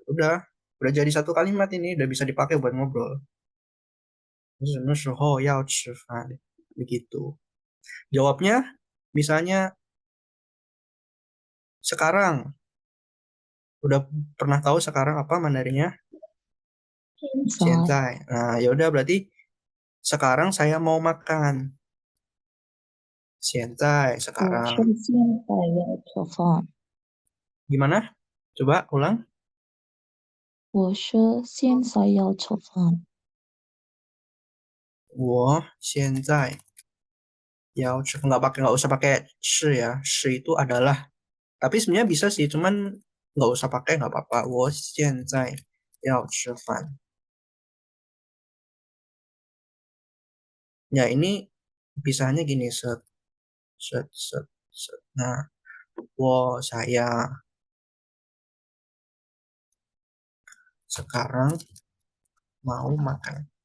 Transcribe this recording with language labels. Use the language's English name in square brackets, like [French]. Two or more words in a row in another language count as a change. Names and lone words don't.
[Indonesian] Udah jadi satu kalimat ini, udah bisa dipakai buat ngobrol. [Chinese] 什么时候要吃饭 begitu. [Indonesian] Jawabnya misalnya sekarang. Udah pernah tahu sekarang apa Mandarinnya? [Chinese] 现在 Xianzai. [Indonesian] Nah, ya udah berarti sekarang saya mau makan. [Chinese] Xianzai 我是 [Indonesian] sekarang. [Chinese] 现在要吃饭。 [Indonesian] Gimana? Coba ulang. [Chinese] 我是现在要吃饭。我现在要吃 [Indonesian] nggak usah pakai shi ya. Shi itu adalah. Tapi sebenarnya bisa sih, cuman nggak usah pakai nggak apa-apa. [Chinese] 我现在要吃饭. [Indonesian] Ya ini pisahnya gini set set set set. Nah, saya sekarang mau makan.